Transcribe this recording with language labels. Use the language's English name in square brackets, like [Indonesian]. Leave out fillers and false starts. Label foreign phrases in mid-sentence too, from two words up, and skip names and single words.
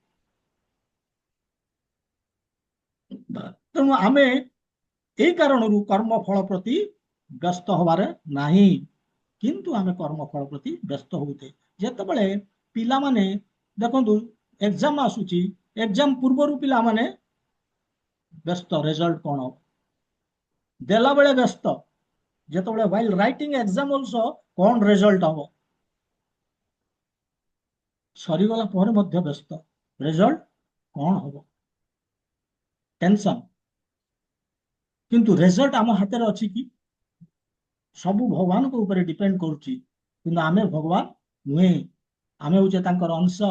[Odia] ତେଣୁ ଆମେ এই କାରଣରୁ କର୍ମ ଫଳ ପ୍ରତି ବ୍ୟସ୍ତ ହବାରେ ନାହିଁ, କିନ୍ତୁ ଆମେ କର୍ମ ଫଳ ପ୍ରତି ବ୍ୟସ୍ତ ହଉଛେ। ଯେତେବେଳେ ପିଲାମାନେ, ଦେଖନ୍ତୁ ଏକ୍ସାମ ଆସୁଛି, ଏକ୍ସାମ ପୂର୍ବରୁ ପିଲାମାନେ ବ୍ୟସ୍ତ, ରେଜଲ୍ଟ କଣ ହବ ଦେଲା ବେଳେ ବ୍ୟସ୍ତ। ଯେତେବେଳେ [English] while writing exam also, [Odia] କଣ ରେଜଲ୍ଟ ହବ, ସରିଗଲା ପରେ ମଧ୍ୟ ବ୍ୟସ୍ତ, ରେଜଲ୍ଟ କଣ ହବ, ଟେନସନ। କିନ୍ତୁ ରେଜଲ୍ଟ ଆମ ହାତରେ ଅଛି କି? ସବୁ ଭଗବାନଙ୍କ ଉପରେ ଡିପେଣ୍ଡ କରୁଛି, କିନ୍ତୁ ଆମେ ଭଗବାନ ନୁହେଁ, ଆମେ ହଉଛେ ତାଙ୍କର ଅଂଶ।